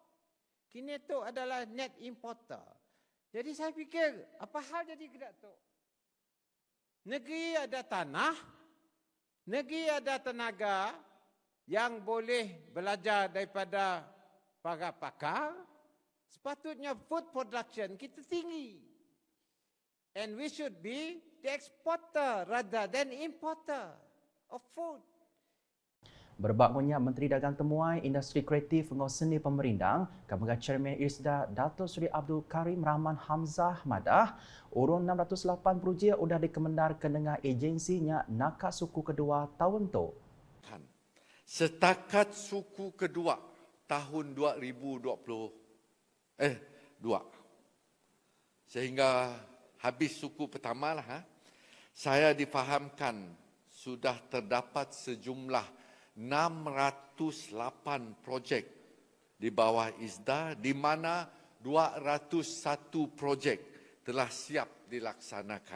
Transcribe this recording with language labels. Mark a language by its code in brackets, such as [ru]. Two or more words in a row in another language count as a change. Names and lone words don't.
[ms] Kini itu adalah [en] net importer. [ms] Jadi saya fikir, apa hal jadi Kedatuk? Negeri ada tanah, negeri ada tenaga yang boleh belajar daripada para pakar. Sepatutnya [en] food production [ms] kita tinggi. [en] And we should be the exporter rather than importer of food. [iba] Berbaknya Menteri Dagang Temuai Industri Kreatif dengan Seni Pemerindang, Kementerian Chairman IRSDA Datuk Seri Abdul Karim Rahman Hamzah madah, urun 608 projek sudah dikemendar ke dengan agensinya nakak suku kedua tahun tu. [ms] Setakat suku kedua tahun 2022 sehingga habis suku pertama lah, saya difahamkan sudah terdapat sejumlah 608 projek di bawah IRSDA di mana 201 projek telah siap dilaksanakan.